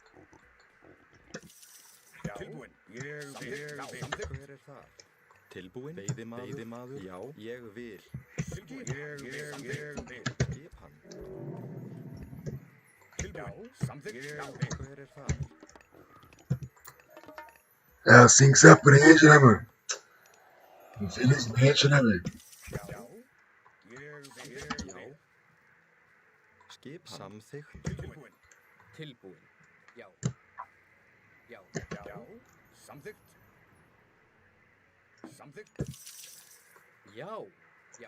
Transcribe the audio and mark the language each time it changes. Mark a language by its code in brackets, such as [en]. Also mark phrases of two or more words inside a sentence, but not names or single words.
[is] Já, tilbúin, ég vil, já, samþykkt. Hver er það? Tilbúin. Veiðimaður. Já. Ég vil. Tilbúin, ég vil. Skip hann. Tilbúin, samþykkt, já, Hver er það? [pt] É assim que você aprende, né, mano? Infelizmente, né, velho? [is] já, ég Já. vil. Skip hann. Samþykkt. Tilbúin, Tilbúin. Já. Já. já, samþykkt. Samþykkt, Já. Já.